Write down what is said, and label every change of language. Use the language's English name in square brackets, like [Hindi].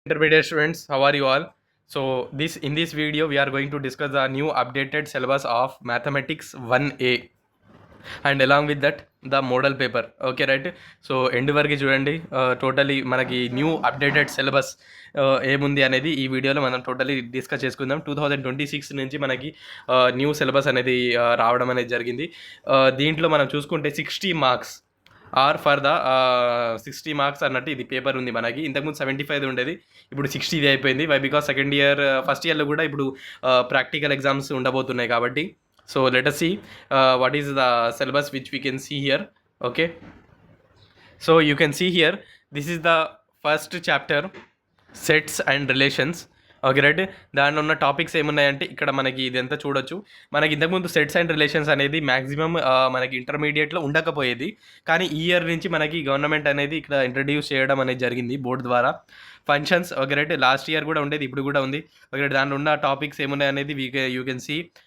[English] Intermediate students, how are you all? So in this video we are going to discuss the new updated syllabus of mathematics 1A and along with that the model paper. Okay, right? [Telugu] So end వరకు చూడండి. Totally మనకి new updated syllabus ఏముంది అనేది ఈ వీడియోలో మనం totally discuss చేసుకుందాం. 2026 నుంచి మనకి న్యూ సిలబస్ అనేది రావడం అనేది జరిగింది. దీంట్లో మనం చూసుకుంటే 60 marks are for the 60 marks అన్నట్టు ఇది పేపర్ ఉంది మనకి. ఇంతకుముందు 75 ఉండేది, ఇప్పుడు 60 అయిపోయింది. Why because second year first ఇయర్లో కూడా ఇప్పుడు ప్రాక్టికల్ ఎగ్జామ్స్ ఉండబోతున్నాయి కాబట్టి. [English] So let us see what is the syllabus which we can see here. Okay, so you can see here, this is the first chapter, sets and relations. Okay right. [Telugu] దాంట్లో ఉన్న topics ఏమున్నాయంటే ఇక్కడ మనకి ఇదంతా చూడొచ్చు. మనకి ఇంతకుముందు సెట్స్ అండ్ రిలేషన్స్ అనేది maximum మనకి ఇంటర్మీడియట్లో ఉండకపోయేది, కానీ ఈ ఇయర్ నుంచి మనకి గవర్నమెంట్ అనేది ఇక్కడ ఇంట్రడ్యూస్ చేయడం అనేది జరిగింది బోర్డు ద్వారా. Functions okay right, last year కూడా ఉండేది, ఇప్పుడు కూడా ఉంది. ఓకే, దాంట్లో ఉన్న టాపిక్స్ ఏమున్నాయి అనేది [English] You can see.